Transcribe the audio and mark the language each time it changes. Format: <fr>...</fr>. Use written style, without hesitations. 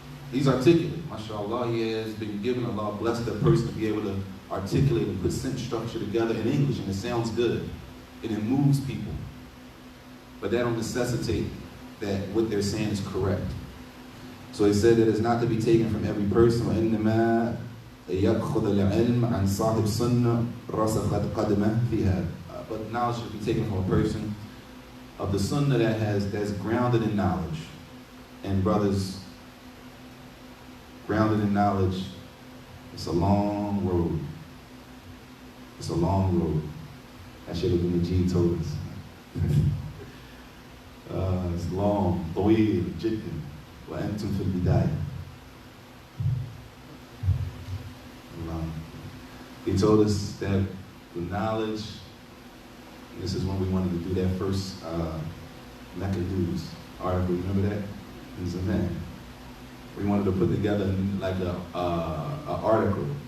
<en>He's articulate, mashallah, he has been given Allah, blessed that person to be able to articulate and put sentence structure together in English, and it sounds good, and it moves people. But that don't necessitate that what they're saying is correct. So he said that it's not to be taken from every person.</en> <ar>وإنما يأخذ العلم عن صاحب سنة رسخت قدمه فيها.</ar> <en>But knowledge should be taken from a person of the sunnah that's grounded in knowledge. And brothers, grounded in knowledge, it's a long road. It's a long road. That Shaykh Abdul Majid told us. It's long,</en> <ar>طويل جدا وأنتم في البداية.</ar> <en>He told us that the knowledge, this is when we wanted to do that first Mecca News article, remember that? It was a man. We wanted to put together like a article.</en>